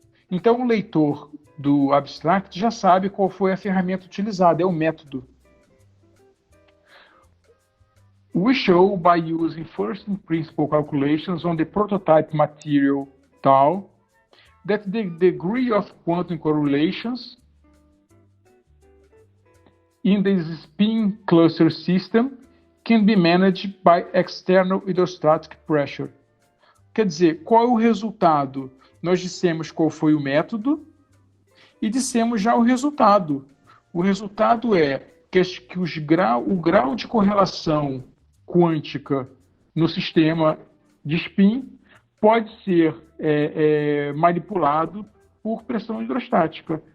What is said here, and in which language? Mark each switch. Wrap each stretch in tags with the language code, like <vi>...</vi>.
<pt>Então, o leitor do abstract já sabe qual foi a ferramenta utilizada, é o método.</pt> <en>We show by using first principle calculations on the prototype material tau that the degree of quantum correlations in the spin cluster system can be managed by external hydrostatic pressure.</en> <pt>Quer dizer, qual é o resultado? Nós dissemos qual foi o método e dissemos já o resultado. O resultado é que o grau de correlação quântica no sistema de spin pode ser manipulado por pressão hidrostática.</pt>